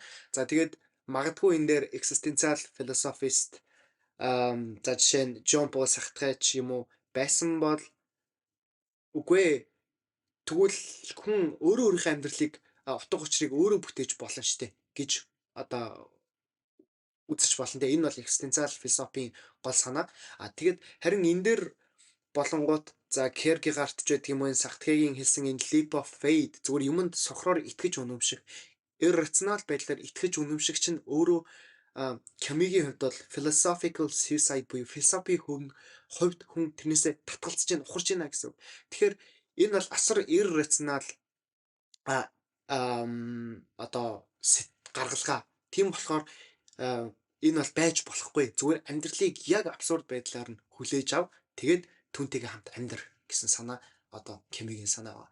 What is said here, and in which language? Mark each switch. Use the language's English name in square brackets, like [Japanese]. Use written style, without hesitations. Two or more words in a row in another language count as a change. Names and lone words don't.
[Mongolian] За тэгээд магадгүй энэ дээр [English] existential philosophist [Mongolian] за жишээ нь Жон Пол Сартре ч юм уу байсан бол үгүй тэгвэл хүн өөрийнхөө амьдралыг утга учирыг өөрөө бүтээж болно штэ гэж одоо үзэж болно. Тэгээ энэ бол [English] existential philosophy- [Mongolian] ийн гол санаа. Тэгээд харин энэ дээр болонгууд за Кierkegaard ч гэдэг юм уу Сартрегийн хэлсэн энэ [English] leap of faith [Mongolian] зүгээр юмд сохроор итгэж үнэмших, irrational байдлаар итгэж үнэмших чинь өөрөө Камигийн хувьд бол [English] philosophical suicide [Mongolian] буюу философийн хувьд хүн тэрнээсээ татгалзаж байна, ухарж байна гэсэн. Тэгэхээр энэ бол асар irrational одоо гаргалгаа. Тийм болохоор энэ бол байж болохгүй. Зүгээр амьдралыг яг абсурд байдлаар нь хүлээж ав. Тэгээд түүнтэйгээ хамт амьдр гэсэн санаа одоо Камигийн санаа байна.